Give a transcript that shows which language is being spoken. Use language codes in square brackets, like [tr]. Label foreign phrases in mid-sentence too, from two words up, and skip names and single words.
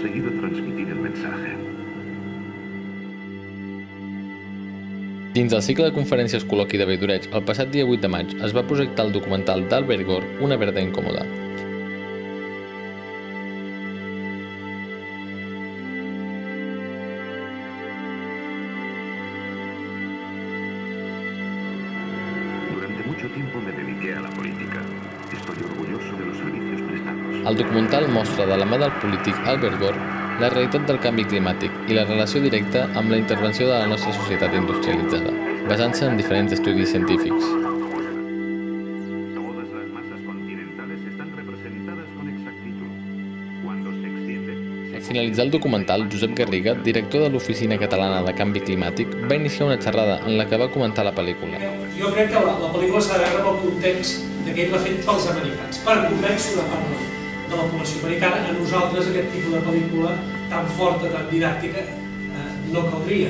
[es] puedo transmitir el mensaje. [ca] Dins el cicle de conferències col·loqui de Valldoreig, el passat dia 8 de maig es va projectar el documental d'Albert Gor, Una verda incòmoda. [es] Durante mucho tiempo me dediqué a la política. Estoy orgulloso de los servicios prestados. [ca] El documental mostra de la mà del polític Albert Gor la realitat del canvi climàtic i la relació directa amb la intervenció de la nostra societat industrialitzada, basant-se en diferents estudis científics. [es] Todas las masas continentales están representadas con exactitud. Cuando se extiende... [ca] Al finalitzar el documental, Josep Garriga, director de l'Oficina Catalana de Canvi Climàtic, va iniciar una xerrada en la que va comentar la pel·lícula. Jo crec que la pel·lícula s'ha de veure en el context que ell l'ha fet pels americans, per convèncer una part de la població americana. A nosaltres aquest tipus de pel·lícula tan forta, tan didàctica, no caldria.